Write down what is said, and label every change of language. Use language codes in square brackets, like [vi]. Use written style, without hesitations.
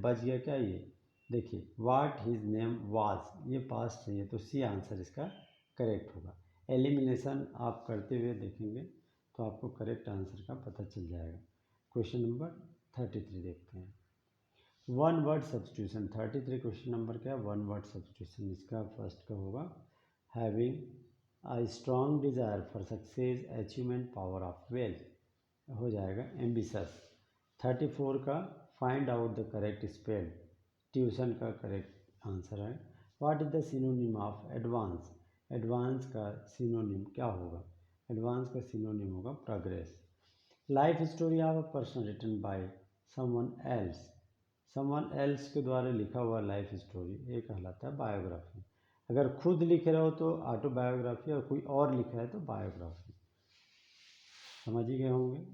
[hi] बच गया क्या, ये देखिए [en] what his name was, [hi] ये पास्ट चाहिए, तो सी आंसर इसका करेक्ट होगा। एलिमिनेशन आप करते हुए देखेंगे तो आपको करेक्ट आंसर का पता चल जाएगा। क्वेश्चन नंबर 33 देखते हैं, one word substitution. 33 question number क्या है, वन वर्ड सब्सटीट्यूशन। इसका फर्स्ट का होगा [en] having a strong desire for success, achievement, power of wealth, [hi] हो जाएगा ambitious। 34 का [en] find out the correct spell, [hi] tuition का करेक्ट आंसर है। [en] what is the synonym of advance, [hi] advance का सिनोनिम क्या होगा, एडवांस का सिनोनिम होगा progress. [en] life story of a person written by someone else, [hi] someone else के द्वारा लिखा हुआ लाइफ स्टोरी ये कहलाता है बायोग्राफी। अगर खुद लिख रहे हो तो ऑटोबायोग्राफी, और कोई और लिखा है तो बायोग्राफी। समझ ही गए होंगे।